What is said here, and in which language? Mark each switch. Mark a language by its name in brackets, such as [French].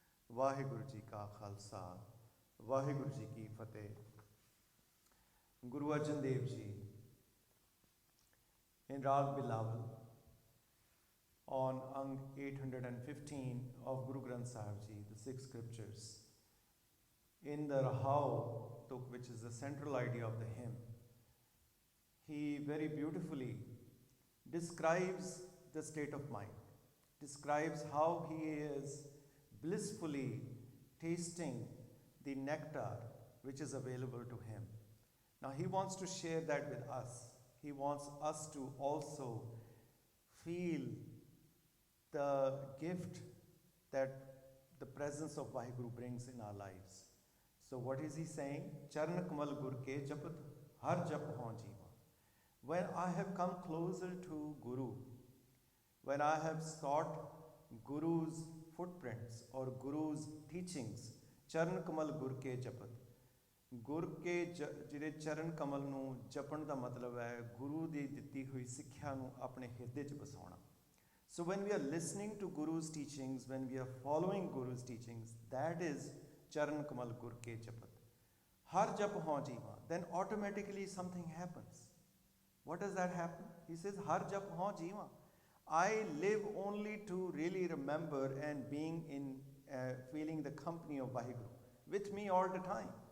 [Punjabi] वाहिगुरु जी का खालसा वाहिगुरु जी की फतेह। [English] Guru Arjan Dev ji in Rag Bilawal on Ang 815 of Guru Granth Sahib Ji, the six scriptures, in the Rahao Tuk, which is the central idea of the hymn, he very beautifully describes the state of mind, describes how he is blissfully tasting the nectar which is available to him. Now he wants to share that with us. He wants us to also feel the gift that the presence of Vaheguru brings in our lives. So what is he saying? [Punjabi] Charan kamal gur ke japat har jap ho jeeva. [English] When I have come closer to Guru, when I have sought Guru's footprints or Guru's teachings, [Punjabi] चरण कमल गुर के जपत। गुर के ਜਿਹੜੇ ਚਰਨ ਕਮਲ ਨੂੰ ਜਪਣ ਦਾ ਮਤਲਬ ਹੈ ਗੁਰੂ ਦੀ ਦਿੱਤੀ ਹੋਈ ਸਿੱਖਿਆ ਨੂੰ ਆਪਣੇ ਹਿਰਦੇ 'ਚ ਵਸਾਉਣਾ। [English] So when we are listening to Guru's teachings, when we are following Guru's teachings, that is [Punjabi] charan kamal gur ke japat. Har jap ho jeeva, [English] then automatically something happens. What does that happen? He says [Punjabi] har jap ho jeeva. [English] I live only to really remember and being in feeling the company of Vaheguru with me all the time.